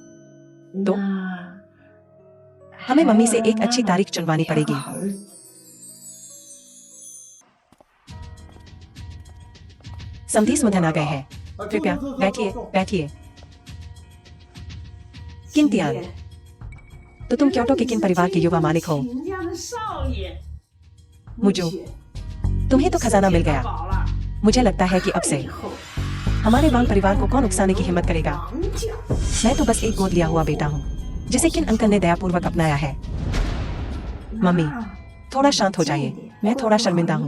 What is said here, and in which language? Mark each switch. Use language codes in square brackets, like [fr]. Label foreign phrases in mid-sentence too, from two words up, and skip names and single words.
[hi] तो हमें मम्मी से एक अच्छी तारीख चुनवानी पड़ेगी। समधी सुमधन आ गए हैं। कृपया बैठिए, बैठिए। किंतियान, तो तुम क्योटो के किन परिवार के युवा मालिक हो? [zh] 秦家的少爷。 [hi] मुझो, तुम्हें तो खजाना मिल गया। [zh] 饱了， [hi] मुझे लगता है कि अब से [zh] 以后 [hi] हमारे वांग परिवार को कौन उकसाने की हिम्मत करेगा? [zh] 王家 [hi] मैं तो बस एक गोद लिया हुआ बेटा हूँ, जिसे किन अंकल ने दयापूर्वक अपनाया है। मम्मी, थोड़ा शांत हो जाइए, मैं थोड़ा शर्मिंदा हूँ।